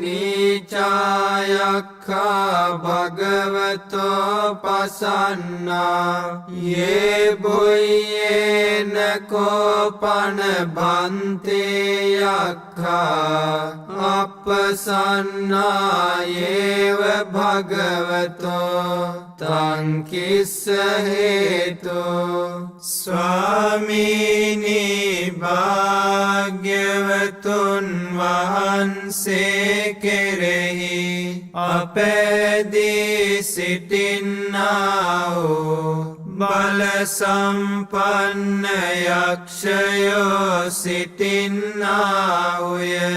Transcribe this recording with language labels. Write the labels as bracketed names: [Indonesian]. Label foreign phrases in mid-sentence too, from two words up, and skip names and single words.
[Pali] නීචායක්ඛා භගවතෝ පසන්නා යේ බොයේන කෝපන බන්තේ යක්ඛා අප්පසන්නා යේව භගවතෝ තං කිස්ස හේතු [Sinhala] ස්වාමීනි භාග්‍යවතුන් වහන්සේ කෙරෙහි අපැදී සිටින්නා වූ බල සම්පන්න යක්ෂයෝ සිටින්නාහුය.